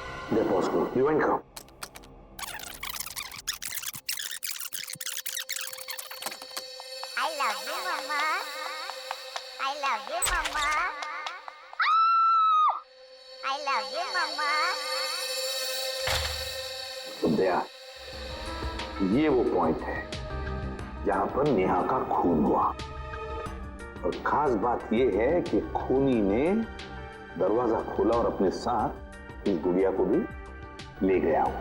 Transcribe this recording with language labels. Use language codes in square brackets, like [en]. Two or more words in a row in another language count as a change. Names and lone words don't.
[hi] दे पॉज करो, रिवाइंड करो। [en] I love you, Mama. I love you, Mama. I love you, Mama. [hi] दया, ये वो पॉइंट है जहां पर नेहा का खून हुआ, और खास बात ये है कि खूनी ने दरवाजा खोला और अपने साथ इस गुड़िया को भी ले गया वो।